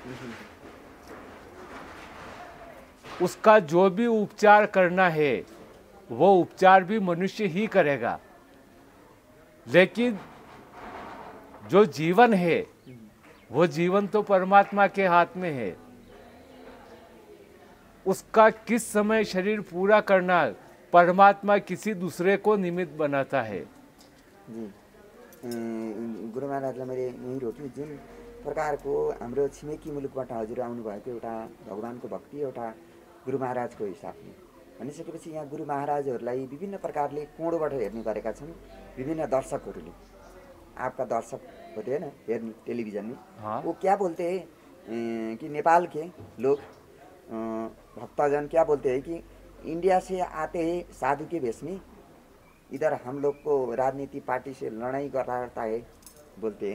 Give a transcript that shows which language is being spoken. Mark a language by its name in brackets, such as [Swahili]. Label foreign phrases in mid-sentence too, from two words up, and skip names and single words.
[Hindi] उसका जो भी उपचार करना है वो उपचार भी मनुष्य ही करेगा, लेकिन जो जीवन है वो जीवन तो परमात्मा के हाथ में है। उसका किस समय शरीर पूरा करना परमात्मा किसी दूसरे को निमित्त बनाता है। [Nepali] जी गुरु महाराजलाई मैले यही रोक्छु, जुन प्रकारको हाम्रो छिमेकी मुलुकबाट हजुर आउनुभएको एउटा भगवानको भक्ति, एउटा गुरु महाराजको हिसाबले भनिसकेपछि यहाँ गुरु महाराजहरूलाई विभिन्न प्रकारले कोणबाट हेर्ने गरेका छन् विभिन्न दर्शकहरूले। [Hindi] आपका दर्शक होते हैं ना हेर्ने टेलीविजन में, हाँ। वो क्या बोलते हैं कि नेपाल के लोग भक्तजन क्या बोलते हैं कि इंडिया से आते हैं साधु के भेष में, इधर हम लोग को राजनीति पार्टी से लड़ाई करता है बोलते हैं।